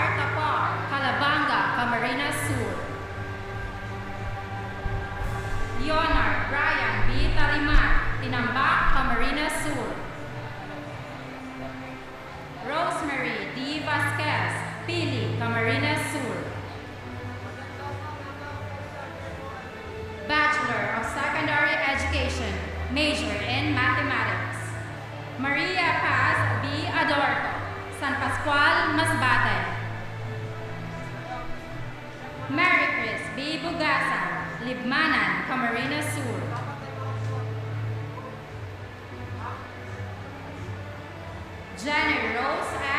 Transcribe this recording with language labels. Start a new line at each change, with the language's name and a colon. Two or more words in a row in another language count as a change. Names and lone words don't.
English: Tapar, Calabanga, Camarines Sur. Leonard Brian B. Taliman, Tinambak, Camarines Sur. Rosemary D. Vasquez, Pili, Camarines Sur. Bachelor of Secondary Education, major in Mathematics. Maria Paz B. Adorto, San Pascual, Masbate. Mary Chris B. Bugasan, Libmanan, Camarines Sur. Jenny Rose M.